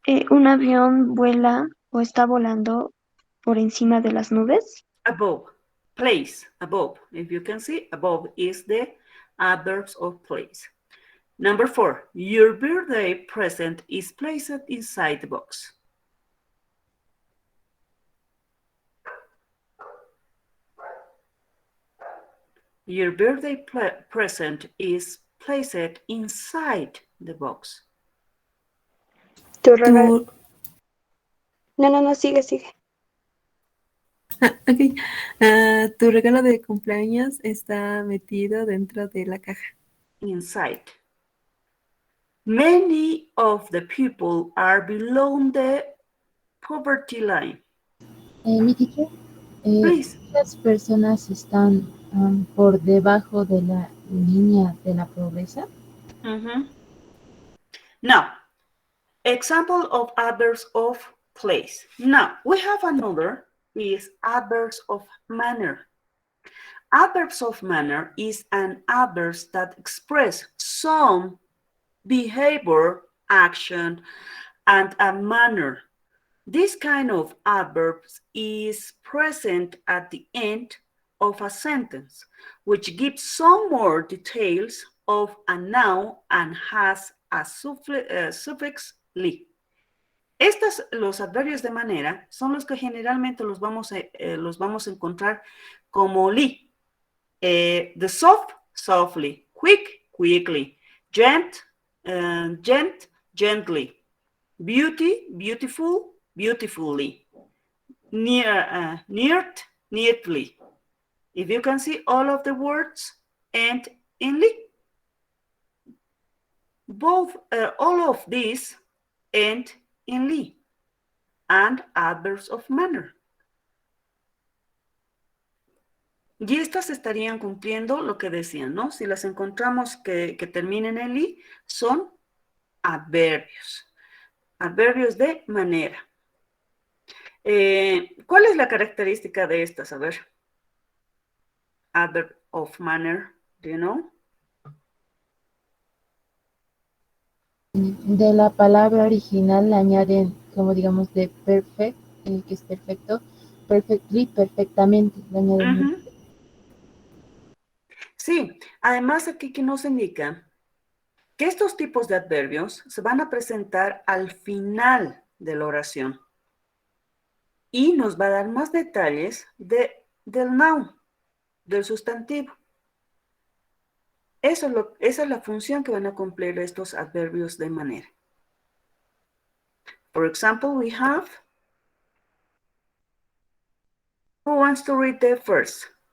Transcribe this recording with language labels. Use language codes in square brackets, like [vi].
[es] ¿Un avión vuela o está volando por encima de las nubes? [en] Above, place, above. If you can see, above is the adverbs of place. Number 4, your birthday present is placed inside the box. Your birthday present is placed inside the box. [es] tu regalo. Tu, No, sigue. [en] ok. [es] Tu regalo de cumpleaños está metido dentro de la caja. [en] Inside. Many of the people are below the poverty line. [es] Mi teacher, [en] Please. [es] las personas están por debajo de la línea de la pobreza. [en] Now, example of adverbs of place. Now, we have another is adverbs of manner. Adverbs of manner is an adverbs that express some behavior, action, and a manner. This kind of adverbs is present at the end of a sentence, which gives some more details of a noun and has a suffix li. [es] Los adverbios de manera, son los que generalmente los vamos a encontrar como li. [en] The soft, softly, quick, quickly, gently, beauty, beautiful, beautifully, neatly. If you can see all of the words end in li. All of these end in li and adverbs of manner. [es] Y estas estarían cumpliendo lo que decían, ¿no? Si las encontramos que terminen en li, son adverbios. Adverbios de manera. ¿Cuál es la característica de estas? A ver. [en] Adverb of manner, do you know? [es] De la palabra original le añaden, como digamos, de perfect, que es perfecto, perfectly, perfectamente. Le añaden Sí, además aquí que nos indica que estos tipos de adverbios se van a presentar al final de la oración y nos va a dar más detalles del noun, del sustantivo. Esa es la función que van a cumplir estos adverbios de manera. [en] For example, we have, who wants to read the first?